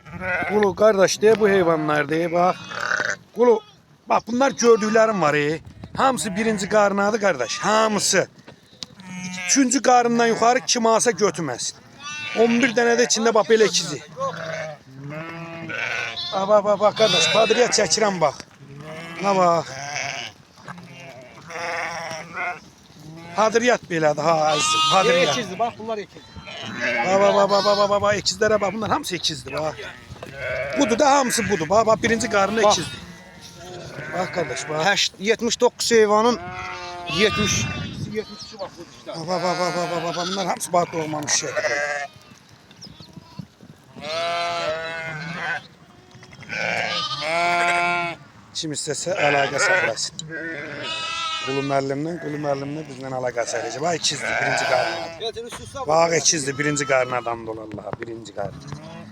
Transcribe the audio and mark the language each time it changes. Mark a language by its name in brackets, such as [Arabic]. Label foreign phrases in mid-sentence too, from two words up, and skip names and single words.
[Turkish] Kulu kardeş de bu hayvanlar de bak. Kulu bak bunlar gördüklerim var. [Azerbaijani] Hamısı birinci qarnadı kardeş. Hamısı. Üçüncü qarından yuxarı kim alsa götürməsin. 11 dənə də içində bax belə ikizi. [Turkish] Bak kardeş, [Azerbaijani] padriya çəkirəm bax. Nə bax. Padriyat belədir ha əzizim. Padriyat. İkizdir [Turkish] bak bunlar [Azerbaijani] ikiz. Bak ikizlərə bak. Bunlar hamısı ikizdir bak. Budur da hamısı budur. Bak birinci qarnı Bak. ikizdir. [Turkish] Bak kardeş bak. [Azerbaijani] 79 heyvanın 72 [Turkish] bak bu işte. [Azerbaijani] Bak. Bunlar hamısı bak doğmamış şeydir. Kim istəsə əlaqə saxlasın. Qulu müəllimlə bizlə əlaqə saxlayacaq. Bak ikizdir, birinci qarnı. Bak ikizdir, birinci qarnı adamdır Allah, birinci qarnı.